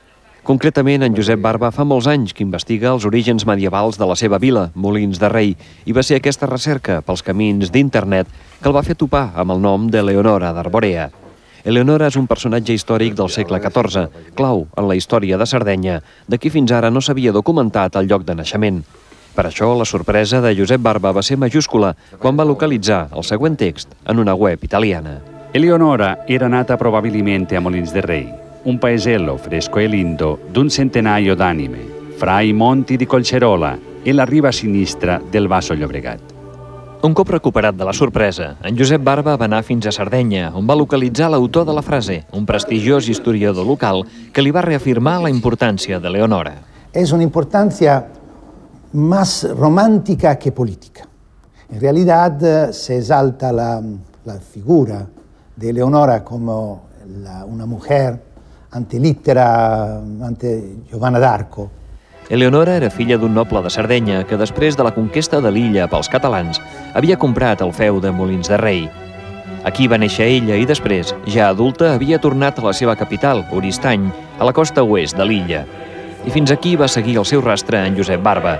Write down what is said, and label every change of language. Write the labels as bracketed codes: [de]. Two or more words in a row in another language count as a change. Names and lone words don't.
[ca] Concretament, en Josep Barba fa molts anys que investiga els orígens medievals de la seva vila, Molins de Rei, i va ser aquesta recerca pels camins d'internet que el va fer topar amb el nom d'Eleonora d'Arborea. Eleonora és un personatge històric del segle XIV, clau en la història de Sardenya, de qui fins ara no s'havia documentat el lloc de naixement. Per això, la sorpresa de Josep Barba va ser majúscula quan va localitzar el següent text en una web italiana. [it] Eleonora era nata probabilmente a Molins de Rei, un paesello fresco e lindo d'un centenaio d'anime, fra i monti di Collserola e la riva sinistra del Basso Llobregat. [ca] Un cop recuperat de la sorpresa, en Josep Barba va anar fins a Sardenya, on va localitzar l'autor de la frase, un prestigiós historiador local que li va reafirmar la importància de Leonora. [es] Es una importancia más romántica que política. En realidad se exalta la figura de Leonora como una mujer antelittera, ante Giovanna d'Arco. [ca] Eleonora era filla d'un noble de Sardenya que després de la conquesta de l'illa pels catalans havia comprat el feu de Molins de Rei. Aquí va néixer ella i després, ja adulta, havia tornat a la seva capital, Oristany, a la costa oest de l'illa. I fins aquí va seguir el seu rastre en Josep Barba.